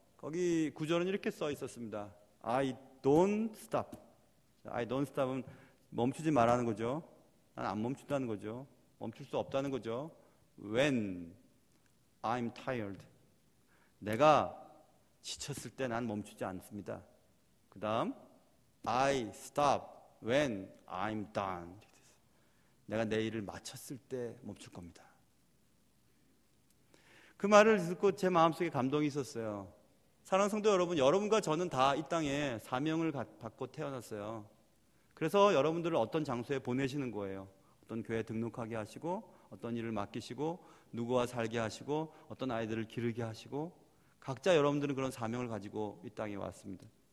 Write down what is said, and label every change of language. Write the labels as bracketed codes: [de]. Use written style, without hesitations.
[ko] 거기 구절은 이렇게 써 있었습니다. [en] I don't stop. I don't stop [ko] 은 멈추지 말라는 거죠. 난 안 멈춘다는 거죠. 멈출 수 없다는 거죠. [en] When I'm tired. [ko] 내가 지쳤을 때 난 멈추지 않습니다. 그 다음 [en] I stop when I'm done. [ko] 내가 내 일을 마쳤을 때 멈출 겁니다. 그 말을 듣고 제 마음속에 감동이 있었어요. 사랑하는 성도 여러분, 여러분과 저는 다 이 땅에 사명을 받고 태어났어요. 그래서 여러분들을 어떤 장소에 보내시는 거예요. 어떤 교회에 등록하게 하시고, 어떤 일을 맡기시고, 누구와 살게 하시고, 어떤 아이들을 기르게 하시고, 각자 여러분들은 그런 사명을 가지고 이 땅에 왔습니다.